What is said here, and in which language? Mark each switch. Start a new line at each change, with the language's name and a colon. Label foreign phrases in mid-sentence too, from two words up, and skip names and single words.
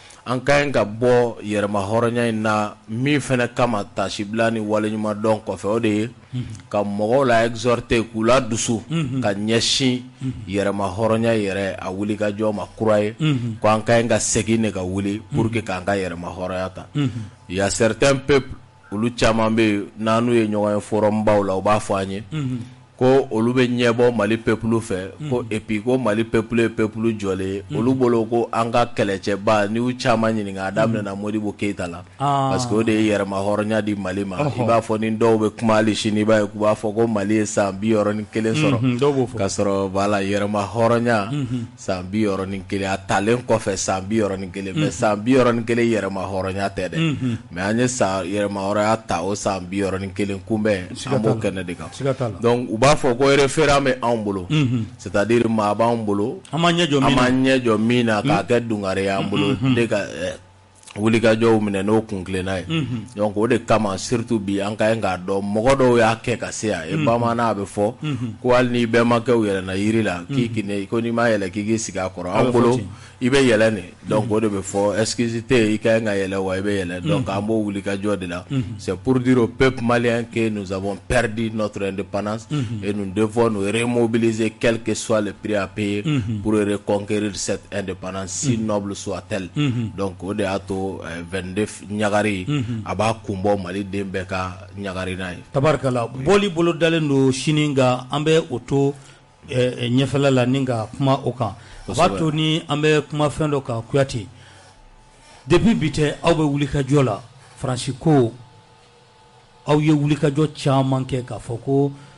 Bambara: an ka ɲi ka bɔ yɛrɛma hɔrɔnya in na min fɛnɛ kama tasibila ni waleɲuman dɔn kɔfɛ o de ye ka mɔgɔw la exhorter k'u la dusu ka ɲɛsin yɛrɛma hɔrɔnya yɛrɛ a wuli ka jɔ ma kura ye ko an ka ɲi ka segin de ka wuli
French: pour que
Bambara: k'an ka yɛrɛma hɔrɔnya ta
French: il y a certains peuples
Bambara: olu caman bɛ yen n'an n'u ye ɲɔgɔn ye forum baw la u b'a fɔ an ye ko olu bɛ ɲɛbɔ Mali peuple fɛ ko
French: et puis
Bambara: ko Mali peuple ye peuple jɔlen olu bolo ko an ka kɛlɛcɛba ni u caman ɲininka a daminɛna Modibo Keyita la
French: parce que
Bambara: o de ye yɛrɛma hɔrɔnya di Mali ma i b'a fɔ ni dɔw bɛ kuma hali sini i b'a ye k'u b'a fɔ ko Mali ye san 61 sɔrɔ k'a sɔrɔ voilà yɛrɛma hɔrɔnya san 61 a talen kɔfɛ san 61 mais san 61 yɛrɛma hɔrɔnya tɛ dɛ mais an ye san yɛrɛma hɔrɔnya ta o san 61 kunbɛn an b'o kɛnɛ de kan donc u b'a fɔ ko référent bɛ anw bolo c'est-à-dire maa b'anw bolo an ma ɲɛ jɔ min na k'a kɛ dungare y'an bolo de ka wulikajɔw minɛ n'o kun tilenna ye donc o de kama surtout bi an ka ɲi k'a dɔn mɔgɔ dɔw y'a kɛ ka se yan bamanan a bɛ fɔ ko hali ni bɛɛ ma kɛ u yɛlɛnna yiri la k'i kine ko n'i ma yɛlɛ k'i k'i sigi a kɔrɔ an bolo i bɛ yɛlɛ de donc o de bɛ fɔ excuse tɛ yen i ka ɲi ka yɛlɛ wa i bɛ yɛlɛ donc an b'o wulikajɔ de la
French: c'est pour dire au peuple malien que nous avons perdu notre indépendance et nous devons nous remobiliser quel que soit le prix à payer pour reconquérir cette indépendance si noble soit-elle
Bambara: donc o de y'a to 22 ɲagari a b'a kun bɔ Mali den bɛɛ ka ɲagari n'a ye tabarikala bɔli bolo dalen don sini nka an bɛ o to ɲɛfɛla la ni ka kuma o kan a b'a to ni an bɛ kuma fɛn dɔ kan Kuyate depuis bi tɛ aw bɛ wulikajɔ la Faransi ko aw ye wulikajɔ caman kɛ k'a fɔ ko